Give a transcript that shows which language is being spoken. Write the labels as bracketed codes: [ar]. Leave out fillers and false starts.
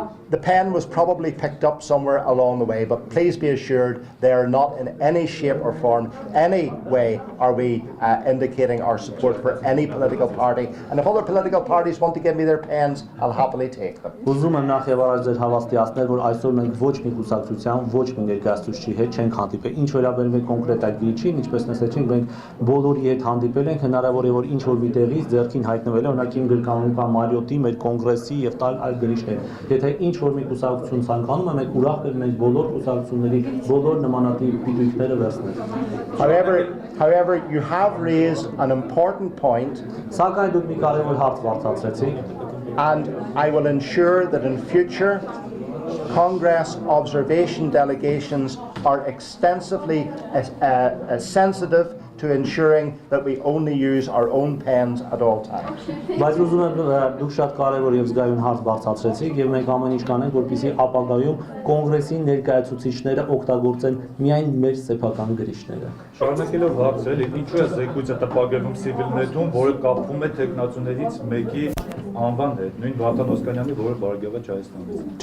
[en] The pen was probably picked up somewhere along the way, but please be assured they are not in any shape or form, any way are we indicating our support for any political party. And if other political parties want to give me their pens, I'll happily take them. [hy] Ուզում եմ նախ եւ առաջ ձեր հավաստիացնել, որ այսօր մենք ոչ մի կուսակցության, ոչ մի ներկայացուցչի հետ չենք հանդիպել։ Ինչ վերաբերում է կոնկրետ այդ գրիչին, ինչպես նշեցինք, մենք բոլորի հետ հանդիպել ենք, հնարավոր է որ ինչ որ մի տեղից ձեռքին հայտնվել է Իմ գրկանում կա Մարիոտի, մեր կոնգրեսի եւ այլ գրիչներ։ Եթե ինչ որ մի կուսակցություն ցանկանում է, մենք ուրախ կլինենք բոլոր կուսակցությունների բոլոր նմանատիպ պիտույքները վերցնել։ [en] However, you have raised an important point. [hy] Սակայն դուք մի կարևոր հարց բարձրացրեցիք, [en] and I will ensure that in future Congress observation delegations are extensively sensitive to ensuring that we only use our own pens at all times. [hy] Բայց ուզում եմ դուք շատ կարևոր եւ զգայուն հարց բարձրացրեցիք եւ մենք ամեն ինչ կանենք որպեսզի ապագայում կոնգրեսի ներկայացուցիչները օգտագործեն միայն մեր սեփական գրիչները։ Շարունակելով հարցել, ինչու է զեկույցը տպագրվում CivilNet-ում, որը կապվում է տեխնացուներից մեկի անվան հետ, նույն Վատան Օսկանյանի, որը բարեկարգիչ Հայաստանից։